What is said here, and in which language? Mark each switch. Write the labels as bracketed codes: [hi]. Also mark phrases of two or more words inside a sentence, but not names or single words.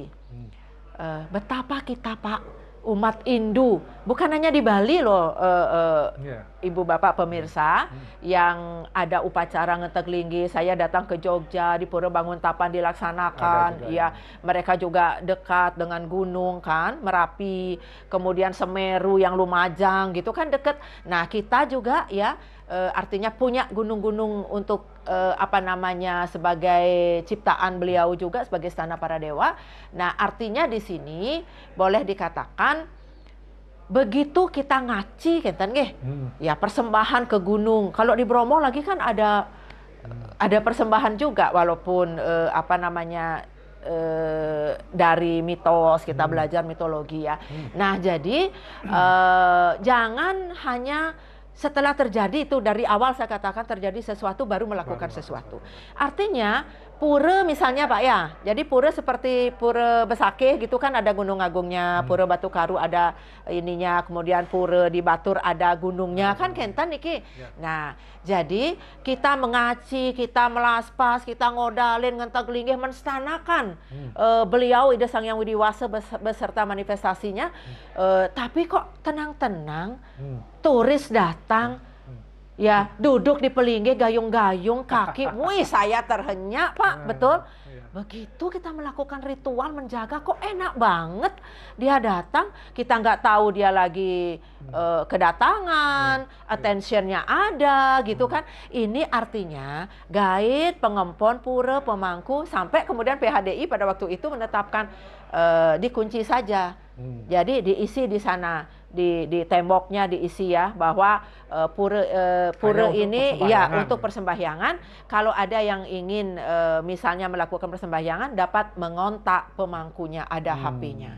[id] Betapa kita, Pak, umat Hindu, bukan hanya di Bali loh, Ibu Bapak pemirsa, yang ada upacara Ngeteglinggi, saya datang ke Jogja, di Pura Banguntapan dilaksanakan, ya mereka juga dekat dengan gunung kan, Merapi, kemudian Semeru yang Lumajang gitu kan dekat. Nah kita juga ya, artinya punya gunung-gunung untuk sebagai ciptaan beliau juga sebagai Istana Para Dewa. Nah, artinya di sini boleh dikatakan begitu kita ngaci [ban] kenten nggih. [id] Ya persembahan ke gunung. Kalau di Bromo lagi kan ada persembahan juga walaupun dari mitos, kita belajar mitologi ya. Nah, jadi jangan hanya setelah terjadi itu, dari awal saya katakan terjadi sesuatu baru melakukan sesuatu. Artinya pura misalnya Pak ya, jadi pura seperti Pura Besakeh gitu kan ada Gunung Agungnya, Pura Batu Karu ada ininya, kemudian pura di Batur ada gunungnya kan [ban] kenten niki. [id] Nah, jadi kita mengaci, kita melaspas, kita ngodalin Ngeteglinggi menstanakan beliau Ida Sang Hyang Widiwasa beserta manifestasinya, tapi kok tenang-tenang turis datang, ya duduk di Pelinggi gayung-gayung kaki, wih saya terhenyak Pak, betul. Begitu kita melakukan ritual menjaga, kok enak banget. Dia datang, kita nggak tahu dia lagi kedatangan, attentionnya ada gitu kan. Ini artinya guide, pengempon, pura, pemangku, sampai kemudian PHDI pada waktu itu menetapkan dikunci saja. Jadi diisi di sana, di temboknya diisi ya, bahwa pura ini ya untuk persembahyangan. Kalau ada yang ingin misalnya melakukan persembahyangan dapat mengontak pemangkunya, ada HP-nya.